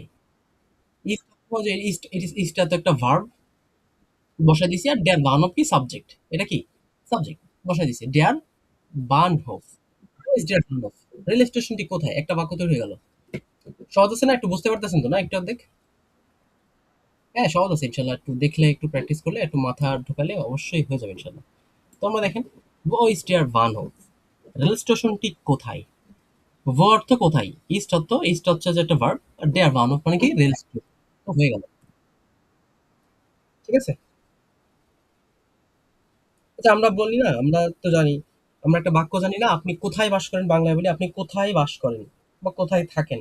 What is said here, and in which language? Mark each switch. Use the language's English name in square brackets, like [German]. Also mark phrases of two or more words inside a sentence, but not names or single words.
[Bangla] ইস্ট, ইস্ট, ইস্টটা তো একটা ভার্ব, বসাই দিছি, আর [German] der Bahnhof [Bangla] কি সাবজেক্ট, এটা কি সাবজেক্ট, বসাই দিছি [German] der Bahnhof, ist der Bahnhof. [Bangla] রেল স্টেশনটি কোথায়, একটা বাক্য তৈরি হয়ে গেল। সহজ আছে না, একটু বুঝতে পারতেছেন তো না, একটু অর্ধেক। হ্যাঁ, সহজ আছে ইনশাল্লাহ, একটু দেখলে, একটু প্র্যাকটিস করলে, একটু মাথা ঢোকালে অবশ্যই হয়ে যাবে ইনশাল্লাহ। তো আমরা দেখেন, [German] wo ist der Bahnhof? [Bangla] রেল স্টেশনটি কোথায়? wo অর্থ কোথায়, ইস্ট হচ্ছে যে একটা ভার্ব, আর [German] der Bahnhof [Bangla] মানে কি রেল স্টেশন। তো হয়ে গেল, ঠিক আছে। আচ্ছা আমরা বলি না, আমরা তো জানি, আমরা একটা বাক্য জানি না, আপনি কোথায় বাস করেন, বাংলায় বলি আপনি কোথায় বাস করেন বা কোথায় থাকেন।